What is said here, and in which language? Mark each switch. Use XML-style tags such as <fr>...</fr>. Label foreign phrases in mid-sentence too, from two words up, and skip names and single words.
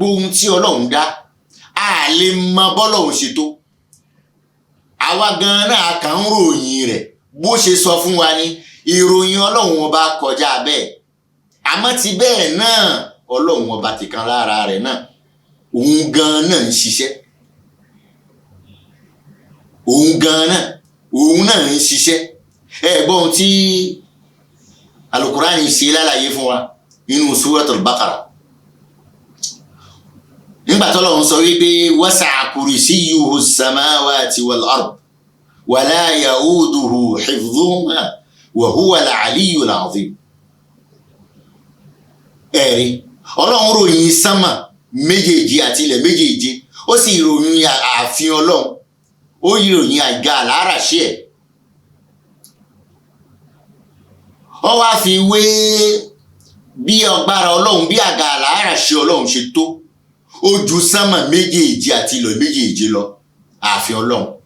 <yo>ohun tí Ọlọ́run dá a lè mọ bọ́lọ́run ṣe tó àwa gan náà kàn ń ròyìn rẹ̀ bó ṣe sọ fún wa ní ìròyìn Ọlọ́run ọba kọjá bẹ́ẹ̀ àmọ́ ti bẹ́ẹ̀ náà Ọlọ́run ọba ti kan lára rẹ̀ náà òun gan náà ń ṣiṣẹ́ òun náà ń ṣiṣẹ́ ẹ̀gbọ́n tí Al-Qur'ani ṣe lálàyé fún wa nínú Suratul Baqara nígbà t'Ọlọ́run sọ wípé</yo> <ar>وسع كرسيه السماوات والأرض ولا يئوده حفظهما وهو العلي العظيم.</ar> <yo>ẹ̀rí Ọlọ́run ròyìn sánmà méjèèjì àti ilẹ̀ méjèèjì, ó sì ròyìn ààfin Ọlọ́run, ó ròyìn àga àláràṣí ẹ̀. ó wá fi wé bí agbára Ọlọ́run, bí àga àláràṣí Ọlọ́run ṣe tó, ó ju sánmà méjèèjì àti ilẹ̀ méjèèjì lọ, ààfin Ọlọ́run.</yo>